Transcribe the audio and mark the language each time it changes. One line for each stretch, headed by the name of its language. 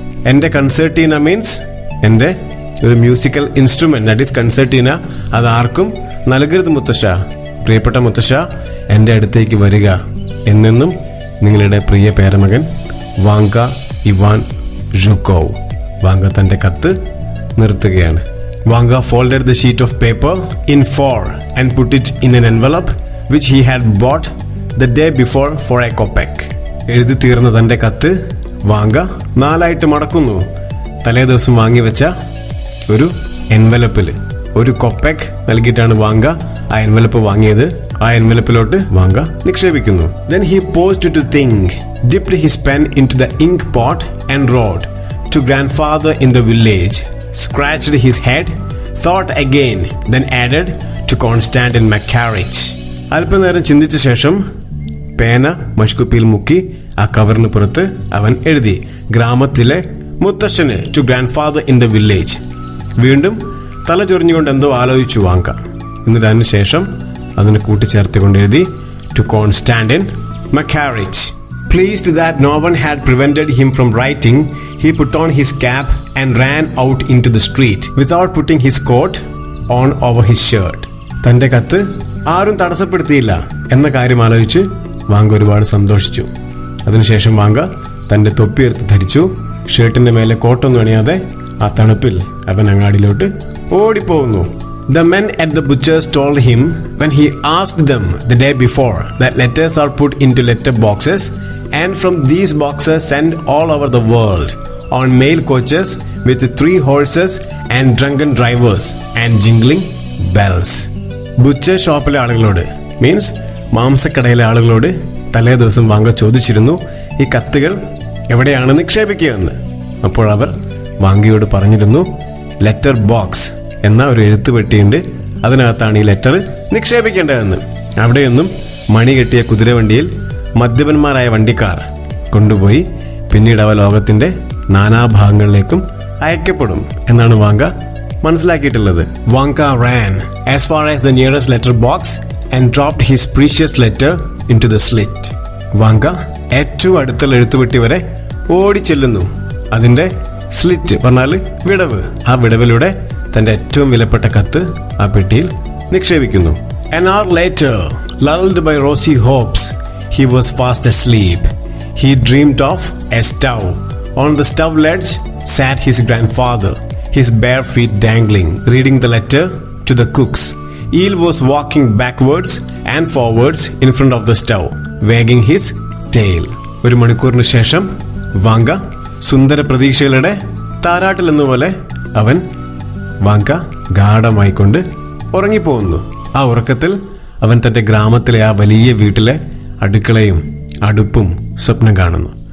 Malayalam: എൻ്റെ കൺസേർട്ടീന മീൻസ് എൻ്റെ ഒരു മ്യൂസിക്കൽ ഇൻസ്ട്രുമെന്റ്, ദാറ്റ് ഈസ് കൺസേർട്ടീന. അത് ആർക്കും നൽകരുത് മുത്തശ്ശ. പ്രിയപ്പെട്ട മുത്തശ്ശ, എൻ്റെ അടുത്തേക്ക് വരിക. എന്നെന്നും നിങ്ങളുടെ പ്രിയ പേരമകൻ വാങ്ക ഇവാൻ ജുക്കോവ്. വാങ്ക തൻ്റെ കത്ത് നിർത്തുകയാണ്.
English: Vanka folded the sheet of paper in 4 and put it in an envelope which he had bought the day before for a kopeck.
Malayalam: എഴുതി തീർന്ന തൻ്റെ കത്ത് വാങ്ക 4 മടക്കുന്നു. തലേ ദിവസം വാങ്ങിവെച്ച ഒരു എൻവലപ്പിൽ ഒരു കൊപ്പെക് നൽകിയിട്ടാണ് വാങ്ക ആ എൻവലപ്പ് വാങ്ങിയത്. ആ എൻവലപ്പിലോട്ട് വാങ്ക നിക്ഷേപിക്കുന്നു.
English: Then he paused to think, dipped his pen into the ink pot and wrote to grandfather in the village, scratched his head, thought again, then added to Constantin Makarich.
Malayalam: അല്പനേരം ചിന്തിച്ച ശേഷം പേന മഷ്കുപ്പിയിൽ മുക്കി ആ കവറിന് പുറത്ത് അവൻ എഴുതി, ഗ്രാമത്തിലെ മുത്തശ്ശന്
English: To grandfather in the village.
Malayalam: വീണ്ടും തല ചൊറിഞ്ഞുകൊണ്ട് എന്തോ ആലോചിച്ചു വാങ്ക. എന്നിട്ട് അതിനുശേഷം അതിന് കൂട്ടിച്ചേർത്തുകൊണ്ട് എഴുതി to Konstantin മക്കാരിച്ച്.
English: Pleased that no one had prevented him from writing, he put on his cap and ran out into the street without putting his coat on over his shirt.
Malayalam: തന്റെ കത്ത് ആരും തടസ്സപ്പെടുത്തിയില്ല എന്ന കാര്യം ആലോചിച്ച് വാങ്ക ഒരുപാട് സന്തോഷിച്ചു. അതിനുശേഷം Vanga തന്റെ തൊപ്പിയെടുത്ത് ധരിച്ചു. ഷർട്ടിന്റെ മേലെ കോട്ടൊന്നും അണിയാതെ ആ തണുപ്പിൽ അവൻ അങ്ങാടിയിലോട്ട് ഓടിപ്പോകുന്നു.
English: The men at the butcher's told him when he asked them the day before that letters are put into letter boxes and from these boxes sent all over the world on mail coaches with 3 horses and drunken drivers and jingling bells.
Malayalam: Butcher ഷോപ്പിലെ ആളുകളോട് means മാംസക്കടയിലെ ആളുകളോട് തലേ ദിവസം Vanga ചോദിച്ചിരുന്നു ഈ കത്തുകൾ എവിടെയാണ് നിക്ഷേപിക്കുകയെന്ന്. അപ്പോൾ അവർ വാങ്കയോട് പറഞ്ഞിരുന്നു ലെറ്റർ ബോക്സ് എന്ന ഒരു എഴുത്തുപെട്ടിയുണ്ട്, അതിനകത്താണ് ഈ ലെറ്റർ നിക്ഷേപിക്കേണ്ടതെന്ന്. അവിടെയൊന്നും മണി കെട്ടിയ കുതിരവണ്ടിയിൽ മദ്യപന്മാരായ വണ്ടിക്കാർ കൊണ്ടുപോയി പിന്നീട് അവ ലോകത്തിന്റെ നാനാഭാഗങ്ങളിലേക്കും അയക്കപ്പെടും എന്നാണ് വാങ്ക മനസ്സിലാക്കിയിട്ടുള്ളത്.
English: Vanka ran as far as the nearest letter box and dropped his precious letter into the slit.
Malayalam: Vanga ഏറ്റവും അടുത്തുള്ള എഴുത്തുപെട്ടി വരെ ഓടിച്ചെല്ലുന്നു. അതിന്റെ സ്ലിറ്റ് പറഞ്ഞാൽ വിടവ്. ആ വിടവിലൂടെ തന്റെ ഏറ്റവും വിലപ്പെട്ട കത്ത് ആ പെട്ടിയിൽ നിക്ഷേപിക്കുന്നു.
English: An hour later, lulled by rosy hopes, he was fast asleep. He dreamed of a stove. On the stove ledge sat his grandfather, his bare feet dangling, reading the letter to the cooks. Eel was walking backwards and forwards in front of the stove, wagging his tail.
Malayalam: ഒരു മണിക്കൂറിന് ശേഷം Vanga സുന്ദര പ്രതീക്ഷകളുടെ താരാട്ടിൽ എന്നപോലെ അവൻ Vanga ഗാഢമായിക്കൊണ്ട് ഉറങ്ങിപ്പോകുന്നു. ആ ഉറക്കത്തിൽ അവൻ തന്റെ ഗ്രാമത്തിലെ ആ വലിയ വീട്ടിലെ അടുക്കളയും അടുപ്പും സ്വപ്നം കാണുന്നു.